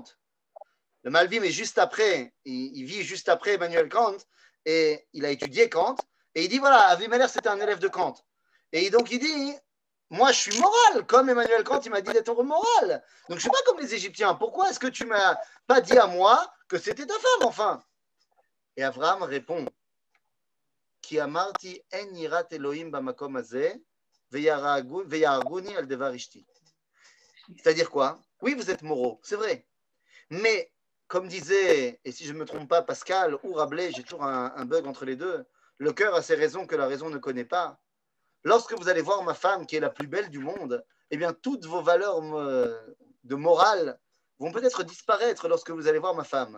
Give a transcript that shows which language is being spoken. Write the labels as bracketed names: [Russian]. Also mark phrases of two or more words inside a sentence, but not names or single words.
[French] Le Malbim est juste après, il vit juste après Emmanuel Kant, et il a étudié Kant, et il dit voilà, Avimelech c'était un élève de Kant. Et donc il dit, moi, je suis moral, comme Emmanuel Kant, il m'a dit d'être moral. Donc, je ne suis pas comme les Égyptiens. Pourquoi est-ce que tu ne m'as pas dit à moi que c'était ta femme, enfin? Et Abraham répond, [Hebrew] כי אמרתי אין יראת אלהים במקום הזה והרגוני על דבר אשתי. [French] C'est-à-dire quoi? Oui, vous êtes moraux, c'est vrai. Mais, comme disait, et si je ne me trompe pas, Pascal ou Rabelais, j'ai toujours un bug entre les deux, le cœur a ses raisons que la raison ne connaît pas. Lorsque vous allez voir ma femme, qui est la plus belle du monde, eh bien, toutes vos valeurs de morale vont peut-être disparaître lorsque vous allez voir ma femme.